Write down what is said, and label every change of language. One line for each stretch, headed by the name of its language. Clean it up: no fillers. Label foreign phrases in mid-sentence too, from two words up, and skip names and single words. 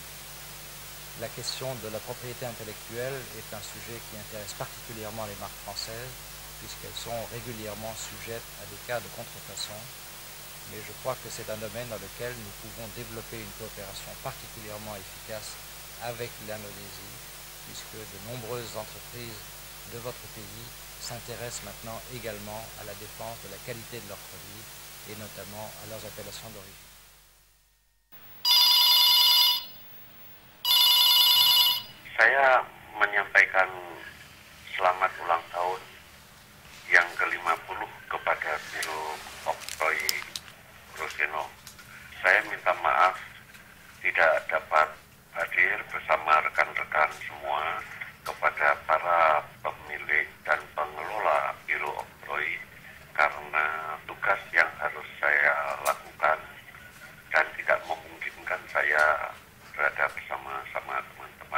French: La question de la propriété intellectuelle est un sujet qui intéresse particulièrement les marques françaises, puisqu'elles sont régulièrement sujettes à des cas de contrefaçon, mais je crois que c'est un domaine dans lequel nous pouvons développer une coopération particulièrement efficace avec l'Indonésie, puisque de nombreuses entreprises de votre pays s'intéressent maintenant également à la défense de la qualité de leurs produits et notamment à leurs appellations d'origine.
Indonesian: Saya menyampaikan selamat ulang tahun yang ke-50 kepada Biro Oktroy Roseno. Saya minta maaf tidak dapat hadir bersama rekan-rekan semua kepada para pemilik dan pengelola Biro Oktroy karena tugas yang harus saya lakukan dan tidak memungkinkan saya berada bersama-sama teman-teman.